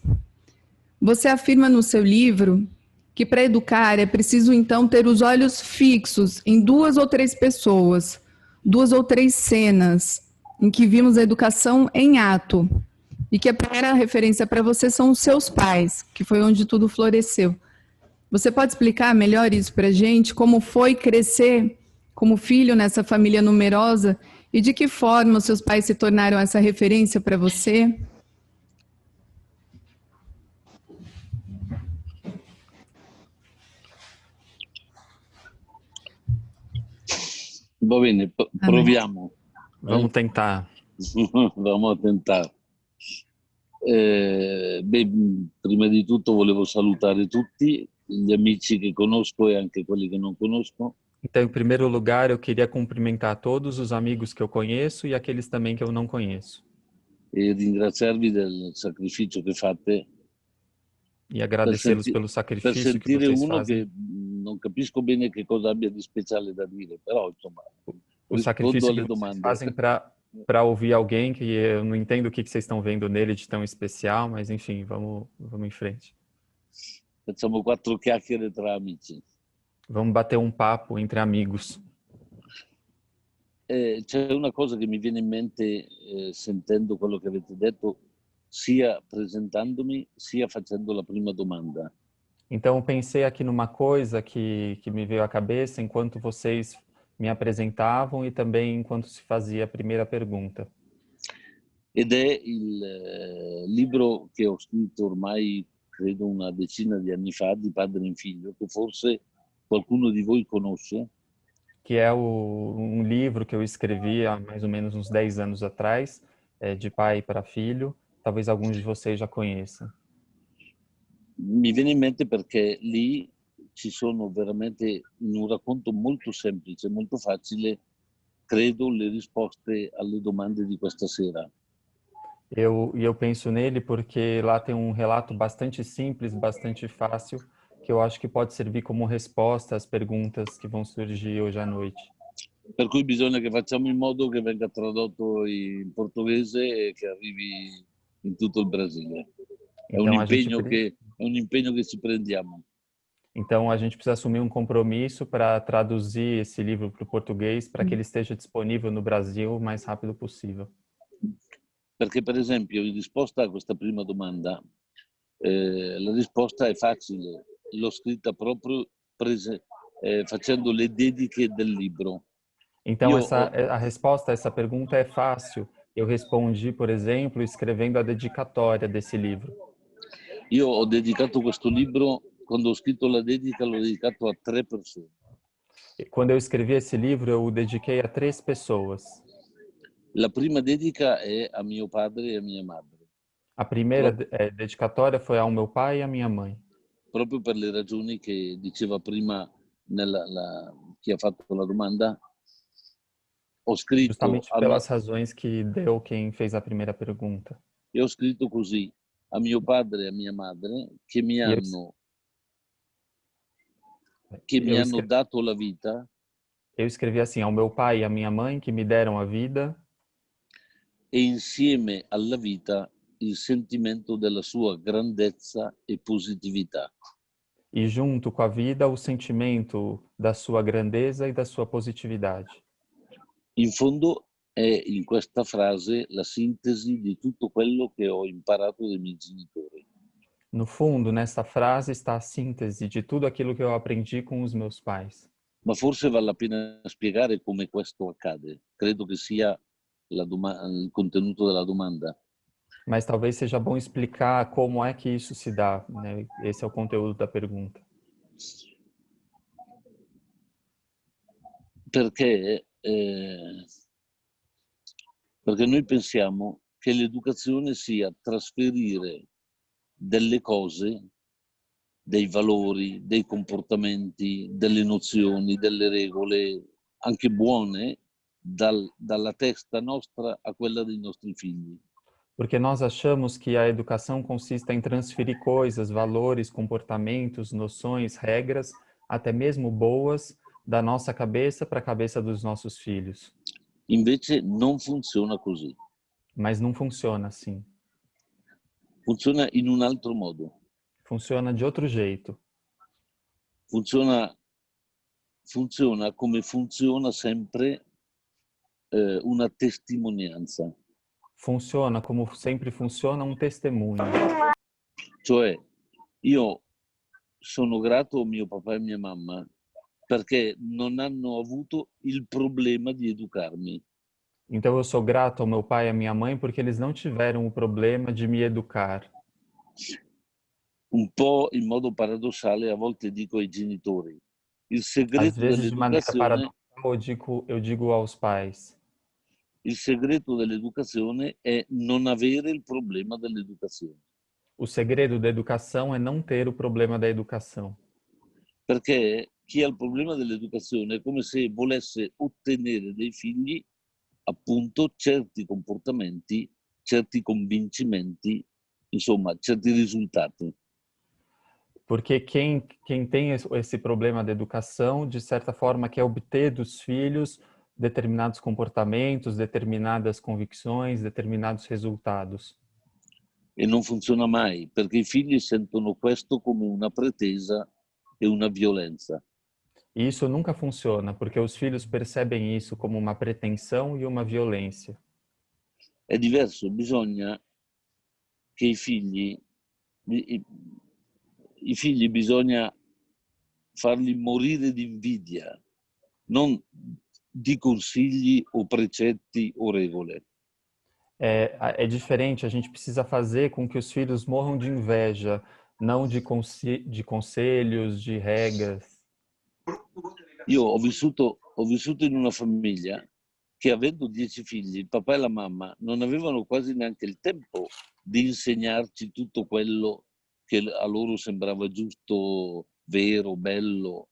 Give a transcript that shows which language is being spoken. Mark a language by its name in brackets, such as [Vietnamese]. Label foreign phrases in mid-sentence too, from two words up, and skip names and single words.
[Portuguese] Você afirma no seu livro que para educar é preciso então ter os olhos fixos em 2 ou 3 pessoas, 2 ou 3 cenas em que vimos a educação em ato, e que a primeira referência para você são os seus pais, que foi onde tudo floresceu. Você pode explicar melhor isso para a gente? Como foi crescer como filho nessa família numerosa e de que forma os seus pais se tornaram essa referência para você? [Italian] Va bene, proviamo. [Portuguese] Vamos tentar. Vamos tentar. [Italian] Prima di tutto volevo salutare tutti gli amici che conosco e anche quelli che non conosco. [Portuguese] Então, em primeiro lugar, eu queria cumprimentar todos os amigos que eu conheço e aqueles também que eu não conheço. [Italian] E ringraziarvi del sacrificio che fate. [Portuguese] E agradecê-los pelo sacrifício que vocês fazem. [Italian] Che non capisco bene che cosa abbia di speciale da dire, però insomma, [Portuguese] o sacrifício que vocês fazem para ouvir alguém que eu não entendo o que vocês estão vendo nele de tão especial, mas enfim, vamos em frente. [Italian] Facciamo 4 chiacchiere tra amici. [Portuguese] Vamos bater um papo entre amigos. [Italian] C'è una cosa che mi viene in mente sentendo quello che avete detto, sia presentandomi, sia facendo la prima domanda. [Portuguese] Então, eu pensei aqui numa coisa que me veio à cabeça enquanto vocês me apresentavam e também enquanto se fazia a primeira pergunta. [Italian] Ed è il libro che ho scritto ormai, credo, una decina di anni fa, di padre in figlio, che forse qualcuno di voi conosce. [Portuguese] Que é um livro que eu escrevi há mais ou menos uns 10 anos atrás, de pai para filho. Talvez alguns de vocês já conheçam. [Italian] Mi viene in mente perché lì ci sono veramente, in un racconto molto semplice, molto facile, credo, le risposte alle domande di questa sera. [Portuguese] Eu penso nele porque lá tem um relato bastante simples, bastante fácil, que eu acho que pode servir como resposta às perguntas que vão surgir hoje à noite. [Italian] Per cui bisogna che facciamo in modo che venga tradotto in portoghese e che arrivi in tutto il Brasile. È un impegno che ci prendiamo. [Portuguese] Então, a gente precisa assumir um compromisso para traduzir esse livro para o português, para que ele esteja disponível no Brasil o mais rápido possível. [Italian] Perché, per esempio, in risposta a questa prima domanda, la risposta è facile. L'ho scritta proprio facendo le dediche del libro. [Portuguese] Então, a resposta a essa pergunta é fácil. Eu respondi, por exemplo, escrevendo a dedicatória desse livro. [Italian] Io ho dedicato questo libro, quando ho scritto la dedica, l'ho dedicato a 3 persone. [Portuguese] Quando eu escrevi esse livro, eu o dediquei a 3 pessoas. [Italian] La prima dedica è a mio padre e a mia madre, [Portuguese] A primeira dedicatória foi ao meu pai e à minha mãe. [Italian] proprio per le ragioni che diceva prima chi ha fatto la domanda. Ho scritto [Portuguese] Justamente pelas razões que deu quem fez a primeira pergunta. [Italian] e ho scritto così, a mio padre e a mia madre che mi [Portuguese] E [Italian] hanno dato la vita. [Portuguese] Eu escrevi assim, ao meu pai e à minha mãe que me deram a vida. [Italian] E insieme alla vita il sentimento della sua grandezza e positività. [Portuguese] E junto com a vida, o sentimento da sua grandeza e da sua positividade. [Italian] In fondo è in questa frase la sintesi di tutto quello che ho imparato dai miei genitori. [Portuguese] No fundo, nessa frase está a síntese de tudo aquilo que eu aprendi com os meus pais. [Italian] Ma forse vale la pena spiegare come questo accade. Credo che sia il contenuto della domanda. [Portuguese] Mas talvez seja bom explicar como é que isso se dá, né? Esse é o conteúdo da pergunta. [Italian] Perché noi pensiamo che l'educazione sia trasferire delle cose, dei valori, dei comportamenti, delle nozioni, delle regole, anche buone, dalla testa nostra a quella dei nostri figli. [Portuguese] Porque nós achamos que a educação consiste em transferir coisas, valores, comportamentos, noções, regras, até mesmo boas, da nossa cabeça para a cabeça dos nossos filhos. [Italian] Invece non funziona così. [Portuguese] Mas não funciona assim. [Italian] Funziona in un altro modo. [Portuguese] Funciona de outro jeito. [Italian] Funziona come funziona sempre una testimonianza. [Portuguese] Funciona como sempre funciona um testemunho. [Italian] Cioè, io sono grato a mio papà e mia mamma perché non hanno avuto il problema di educarmi. [Portuguese] Então eu sou grato ao meu pai e à minha mãe porque eles não tiveram o problema de me educar. [Italian] Un po' in modo paradossale a volte dico ai genitori, il [Portuguese] Às [Italian] segreto [Portuguese] vezes de maneira [Italian] dell'educazione [Portuguese] paradoxal eu digo aos pais, [Italian] il segreto dell'educazione è non avere il problema dell'educazione. [Portuguese] o segredo da educação é não ter o problema da educação. [Italian] Perché chi ha il problema dell'educazione è come se volesse ottenere dai figli appunto certi comportamenti, certi convincimenti, insomma, certi risultati. [Portuguese] Porque quem tem esse problema da educação, de certa forma, quer obter dos filhos determinados comportamentos, determinadas convicções, determinados resultados. [Italian] E non funziona mai, perché i figli sentono questo come una pretesa e una violenza. [Portuguese] E isso nunca funciona, porque os filhos percebem isso como uma pretensão e uma violência. [Italian] È diverso, bisogna che i figli bisogna farli morire di invidia, non di consigli o precetti o regole. [Portuguese] É diferente, a gente precisa fazer com que os filhos morram de inveja, não de conselhos, de regras. [Italian] Io ho vissuto in una famiglia che avendo 10 figli, il papà e la mamma non avevano quasi neanche il tempo di insegnarci tutto quello che a loro sembrava giusto, vero, bello.